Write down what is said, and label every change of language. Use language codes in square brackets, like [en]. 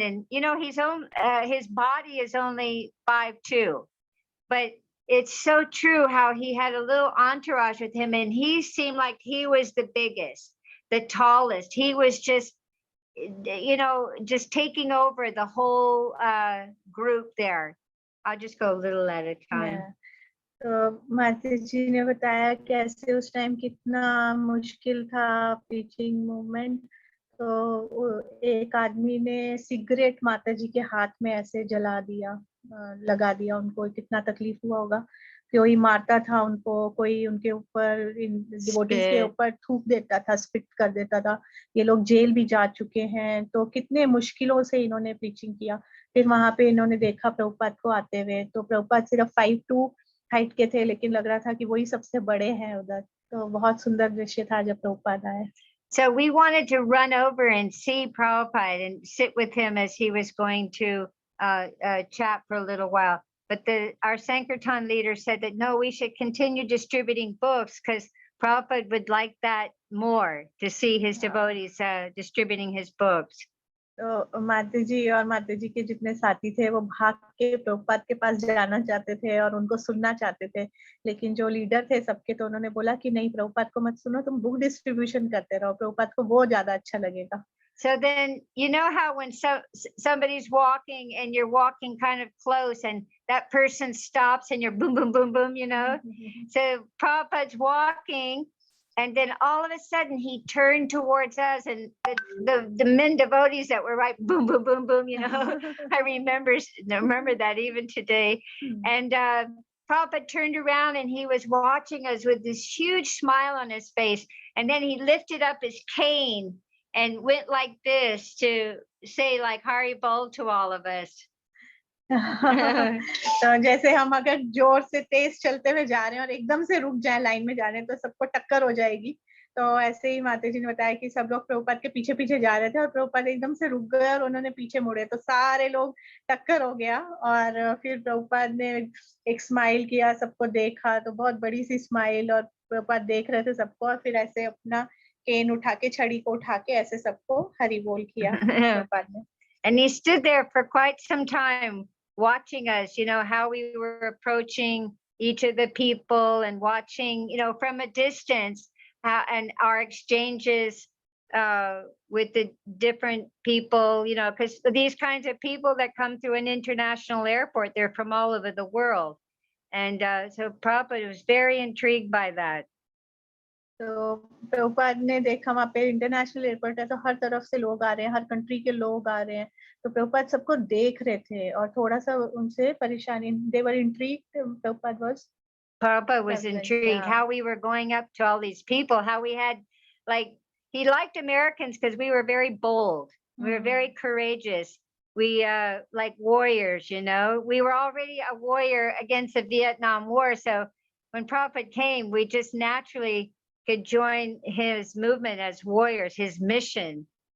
[en] And you know, his body is only 5'2", but it's so true how he had a little entourage with him, and he seemed like he was the biggest, the tallest. He was just, you know, just taking over the whole group there. I'll just go a little at a time. [hi] तो माता जी ने बताया कैसे उस time कितना मुश्किल था preaching movement. तो एक आदमी ने सिगरेट माता जी के हाथ में ऐसे जला दिया, लगा दिया। उनको कितना तकलीफ हुआ होगा। कोई मारता था उनको, कोई उनके ऊपर डिवोटीज के ऊपर थूक देता था, स्पिट कर देता था। ये लोग जेल भी जा चुके हैं। तो कितने मुश्किलों से इन्होंने प्रीचिंग किया। फिर वहां पे इन्होंने देखा प्रभुपाद को आते हुए। तो प्रभुपाद सिर्फ 5'2" हाइट के थे, लेकिन लग रहा था कि वही सबसे बड़े हैं उधर। तो बहुत सुंदर दृश्य था जब प्रभुपाद आए। [en] So we wanted to run over and see Prabhupada and sit with him as he was going to chat for a little while. But our Sankirtan leader said that no, we should continue distributing books because Prabhupada would like that more, to see his devotees distributing his books. [hi] तो माता जी और माता जी के जितने साथी थे वो भाग के प्रभुपाद के पास जाना चाहते थे और उनको सुनना चाहते थे। लेकिन जो लीडर थे सबके, तो उन्होंने बोला कि नहीं, प्रभुपाद को मत सुनो, तुम बुक डिस्ट्रीब्यूशन करते रहो, प्रभुपाद को वो ज्यादा अच्छा लगेगा। [en] So then, you know how when somebody's walking and you're walking kind of close and that person stops and you're boom, boom, boom, boom, you know? So Prabhupada's walking, and then all of a sudden he turned towards us, and the men devotees that were right, boom, boom, boom, boom, you know? I remember that even today. And Prabhupada turned around and he was watching us with this huge smile on his face. And then he lifted up his cane and went like this to say like Hari Bol to all of us. [hi] तो जैसे हम अगर जोर से तेज चलते हुए जा रहे हैं और एकदम से रुक जाए, लाइन में जा रहे हैं, तो सबको टक्कर हो जाएगी। तो ऐसे ही माता जी ने बताया कि सब लोग प्रभुपाद के पीछे पीछे जा रहे थे और प्रभुपाद एकदम से रुक गए और उन्होंने पीछे मुड़े, तो सारे लोग टक्कर हो गया। और फिर प्रभुपाद ने एक स्माइल किया, सबको देखा, तो बहुत बड़ी सी स्माइल, और प्रभुपाद देख रहे थे सबको, और फिर ऐसे अपना केन उठा के, छड़ी को उठा के ऐसे सबको हरि बोल किया प्रभुपाद ने। [en] And he stood there for quite some time watching us, you know, how we were approaching each of the people and watching, you know, from a distance, and our exchanges with the different people, you know, because these kinds of people that come through an international airport, they're from all over the world. And so Prabhupada was very intrigued by that. [hi] तो प्रभुपाद ने देखा वहाँ पे international airport है, तो हर तरफ से लोग आ रहे हैं, हर कंट्री के लोग आ रहे हैं, तो प्रभुपाद सबको देख रहे थे और थोड़ा सा उनसे परेशानी, [en] they were intrigued. Prabhupada was Prabhupada was puzzled, intrigued yeah. how we were going up to all these people, how we had, like, he liked Americans because we were very bold. We were very courageous. We like warriors, you know. We were already a warrior against the Vietnam War. So when Prabhupada came, we just naturally could join his movement as warriors, his mission.